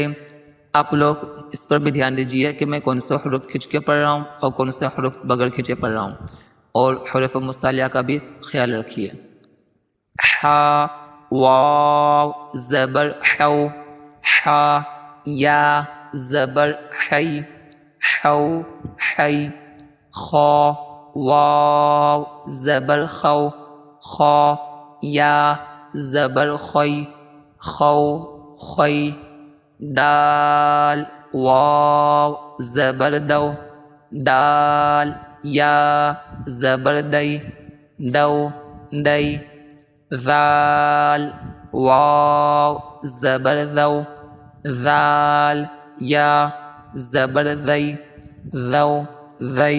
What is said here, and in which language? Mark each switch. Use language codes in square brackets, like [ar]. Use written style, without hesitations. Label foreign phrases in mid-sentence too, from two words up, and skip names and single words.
[ur] آپ لوگ اس پر بھی دھیان دیجیے کہ میں کون سے حروف کھینچ کے پڑھ رہا ہوں اور کون سے حروف بغیر کھینچے پڑھ رہا ہوں، اور حروف مستعلیہ کا بھی خیال رکھیے۔ حا واو زبر حو، حا یا زبر حی، حو حی۔ خا واو زبر خو، خا یا زبر خی، خو خی۔ دال واو زبر دو، دال یا زبر دئی، دو دئی۔ ذال واو زبر ذو، ذال یا زبر ذی، ذو ذی۔